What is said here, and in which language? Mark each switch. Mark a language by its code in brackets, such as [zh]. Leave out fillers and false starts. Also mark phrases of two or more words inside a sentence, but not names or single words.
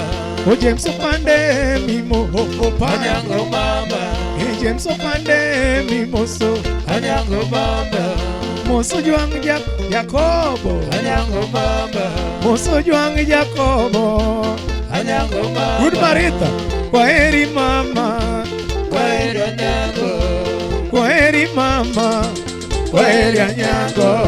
[luo] O James Opande mimo anyango mama, James Opande mimoso. anyango mama, Moso juang Jacobo. anyango mama, Moso juang Jacobo. anyango mama, Good Marita. [sw] Kwaheri mama. kwaheri anyango, Kwaheri mama. Kwaheri anyango.